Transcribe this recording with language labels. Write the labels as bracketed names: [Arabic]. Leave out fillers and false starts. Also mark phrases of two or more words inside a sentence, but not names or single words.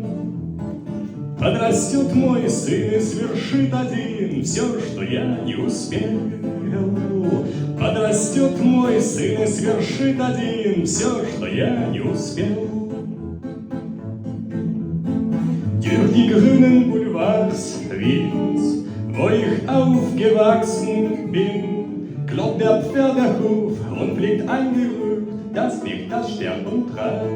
[Russian] Подрастет мой сын и свершит один все, что я не успел. Подрастет мой сын и свершит один все, что я не успел. [German] Durch die grünen Boulevards Wiens, wo ich aufgewachsen bin, klopft der Pferdehuf und fliegt ein Gerücht, das mich das Sterben treibt.